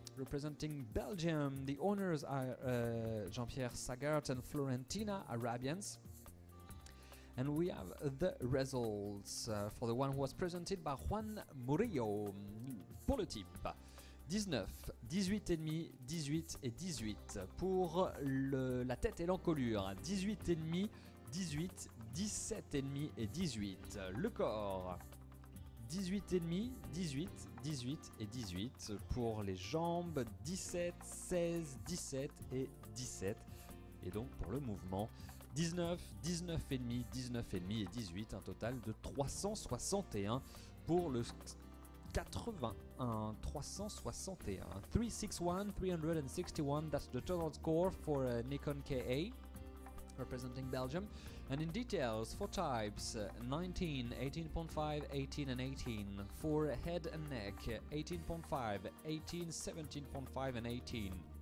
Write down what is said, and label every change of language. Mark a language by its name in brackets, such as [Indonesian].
[English] Representing Belgium, the owners are Jean-Pierre Sagart and Florentina Arabians. And we have the results for the one who was presented by Juan Murillo. [French] Pour le type, 19, 18,5, 18 et 18. Pour la tête et l'encolure, 18,5, 18, 17,5 et 18. Le corps, 18,5, 18, 18 et 18. Pour les jambes, 17, 16, 17 et 17. Et donc pour le mouvement, 19, 19,5, 19,5 et 18, un total de 361 pour le 81, 361. [English] 361, 361, that's the total score for Nikon K.A., representing Belgium. And in details, for types, 19, 18.5, 18 and 18. For head and neck, 18.5, 18, 17.5 and 18.